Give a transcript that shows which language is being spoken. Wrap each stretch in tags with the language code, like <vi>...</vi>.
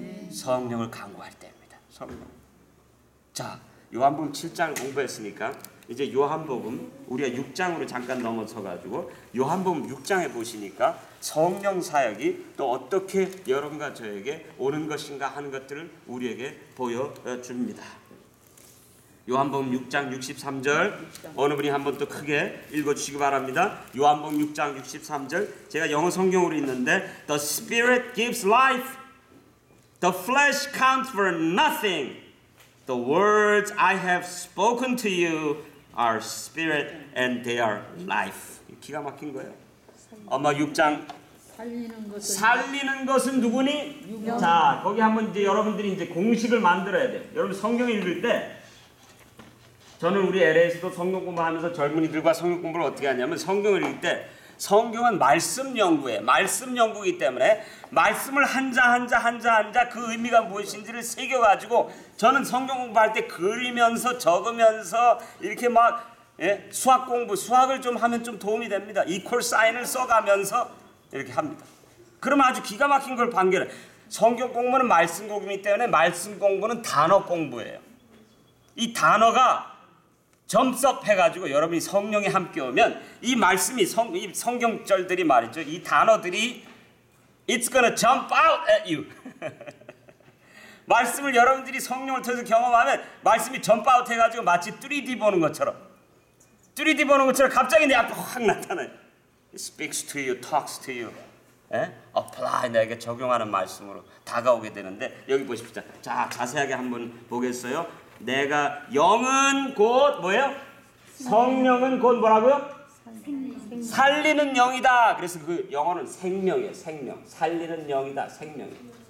<ko>성령을 간구할 때입니다. 성령. 자, 요한복음 7장 공부했으니까 이제 요한복음 우리가 6장으로 잠깐 넘어서 가지고 요한복음 6장에 보시니까 성령 사역이 또 어떻게 여러분과 저에게 오는 것인가 하는 것들을 우리에게 보여줍니다. 요한복음 6장 63절 어느 분이 한번 또 크게 읽어주시기 바랍니다. 요한복음 6장 63절 제가 영어 성경으로 있는데</ko> <en>The Spirit gives life. The flesh counts for nothing. The words I have spoken to you are spirit and they are life.</en> <ko>기가 막힌 거예요. 엄마 6장 살리는 것은 누구니? 자, 거기 한번 이제 여러분들이 이제 공식을 만들어야 돼요. 여러분 성경 읽을 때 저는 우리 LA에서도 성경 공부하면서 젊은이들과 성경 공부를 어떻게 하냐면 성경을 읽을 때 성경은 말씀 연구예요. 말씀 연구이기 때문에 말씀을 한자 그 의미가 무엇인지를 새겨가지고 저는 성경 공부할 때 그리면서 적으면서 이렇게 막 수학 공부, 수학을 좀 하면 좀 도움이 됩니다. 이퀄 사인을 써가면서 이렇게 합니다. 그러면 아주 기가 막힌 걸 발견해. 성경 공부는 말씀 공부이기 때문에 말씀 공부는 단어 공부예요. 이 단어가 점섭해가지고 여러분이 성령에 함께 오면 이 말씀이 이 성경절들이 말이죠. 이 단어들이</ko> <en>It's gonna jump out at you.</en> <ko>말씀을 여러분들이 성령을 통해서 경험하면 말씀이 점프 아웃 해가지고 마치 3D 보는 것처럼 3D 보는 것처럼 갑자기 내 앞에 확 나타나요.</ko> <en>It speaks to you, talks to you.</en> <ko>apply 내게 적용하는 말씀으로 다가오게 되는데 여기 보십시오. 자, 자세하게 한번 보겠어요. 내가 영은 곧 뭐예요? 성령은 곧 뭐라고요? 살리는 영이다. 그래서 그 영어는 생명이에요. 생명. 살리는 영이다. 생명이에요.</ko>